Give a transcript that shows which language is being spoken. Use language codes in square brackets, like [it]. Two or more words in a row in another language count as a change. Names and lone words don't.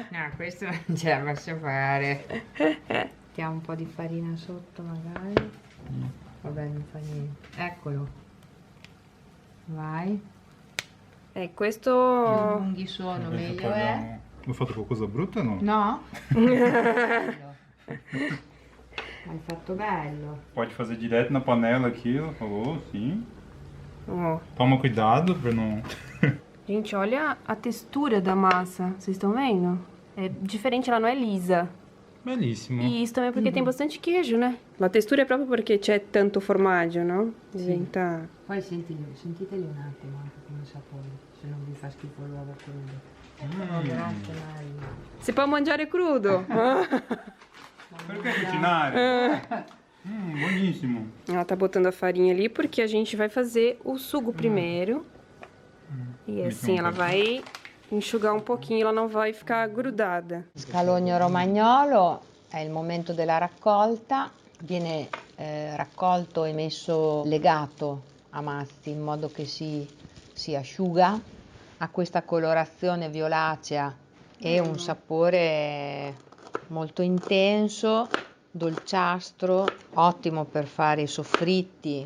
[it] No, questo non ce la posso fare. Mettiamo un po' di farina sotto magari. Vabbè, non fa niente. Eccolo. Vai. Più Questo... lunghi sono, meglio è. Ho fatto qualcosa brutto o no? No? Bello. Hai fatto bello. [pt] Pode fazer direto na panela aquilo, falou, sim. Oh. Toma cuidado pra não... Gente, olha a textura da massa. Vocês estão vendo? É diferente, ela não é lisa. [it] Bellissimo. [pt] E isso também porque tem bastante queijo, né? [it] La textura è proprio perché c'è tanto formaggio, no? Diventa... Poi sentiteli un attimo anche come sapore, se non vi fa schifo l'uovo crudo. Si può mangiare crudo? Perché cucinare? Buonissimo. [pt] Ela tá botando a farinha ali porque a gente vai fazer o sugo primeiro. E assim ela vai enxugar [it] un pochino, [pt] ela não vai ficar grudada. [it] Scalogno romagnolo è il momento della raccolta, viene raccolto e messo legato a massi in modo che si asciuga, ha questa colorazione violacea e un sapore molto intenso, dolciastro, ottimo per fare i soffritti.